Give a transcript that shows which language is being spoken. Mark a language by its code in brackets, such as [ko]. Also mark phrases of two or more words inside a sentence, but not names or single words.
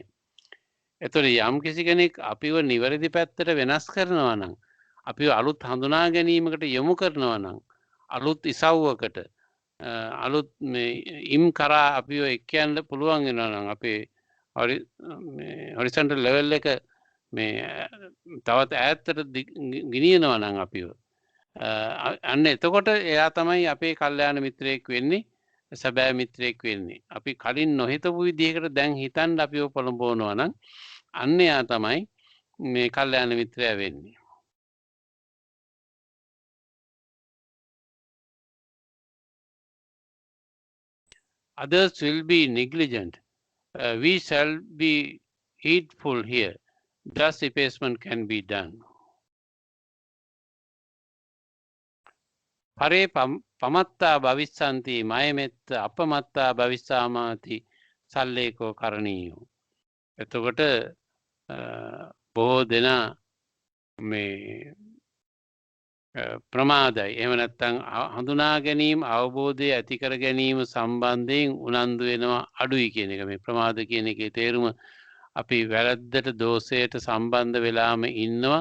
[si] ඒතකොට යම් කිසි කෙනෙක් අපිව නිවැරදි පැත්තට වෙනස් කරනවා නම් අපිව අලුත් හඳුනා ගැනීමකට යොමු කරනවා නම් අලුත් ඉසව්වකට අලුත් මේ ඉම් කරා අපිව එක්කයන්ට පුළුවන් වෙනවා නම් අපේ [en] horizontal level [si] එක මේ තවත් ඈතට ගෙනියනවා නම් අපිව අන්න එතකොට එයා තමයි අපේ කල්යාණ මිත්‍රයෙක් වෙන්නේ, සැබෑ මිත්‍රයෙක් වෙන්නේ. අපි කලින් නොහිතපු විදිහකට දැන් හිතන්න අපිව පොළඹවනවා නම් අන්න එයා තමයි මේ කල්යාණ මිත්‍රයා වෙන්නේ. [en] Others will be negligent. We shall be heedful here. Thus effacement can be done. [pi] Pare pamatta bhavissanti mayametta apamatta bhavissamati salleko karaniyo. [si] එතකොට බොහෝ දෙනා මේ ප්‍රමාදයි. එහෙම නැත්නම් හඳුනා ගැනීම අවබෝධය ඇති කර ගැනීම සම්බන්ධයෙන් උනන්දු වෙනවා අඩුයි කියන එක. මේ ප්‍රමාද කියන එකේ තේරුම අපි වැරද්දට දෝෂයට සම්බන්ධ වෙලාම ඉන්නවා.